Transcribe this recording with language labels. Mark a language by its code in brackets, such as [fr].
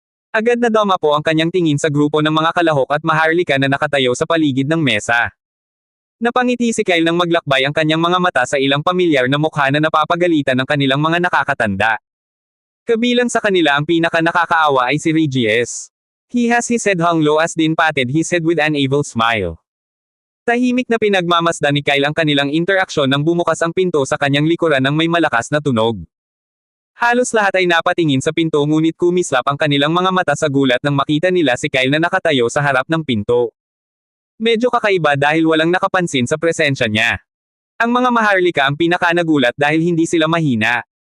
[tl] Agad na dama po ang kanyang tingin sa grupo ng mga kalahok at maharlika na nakatayo sa paligid ng mesa. Napangiti si Kyle nang maglakbay ang kanyang mga mata sa ilang pamilyar na mukha na napapagalitan ng kanilang mga nakakatanda. Kabilang sa kanila ang pinaka nakakaawa ay si Regis. [en] He has his head hung low as din patted his head with an evil smile. [tl] Tahimik na pinagmamasdan ni Kyle ang kanilang interaksyon nang bumukas ang pinto sa kanyang likuran ng may malakas na tunog. Halos lahat ay napatingin sa pinto ngunit kumislap ang kanilang mga mata sa gulat nang makita nila si Kyle na nakatayo sa harap ng pinto. Medyo kakaiba dahil walang nakapansin sa presensya niya. Ang mga Maharlika ang pinakanagulat dahil hindi sila mahina.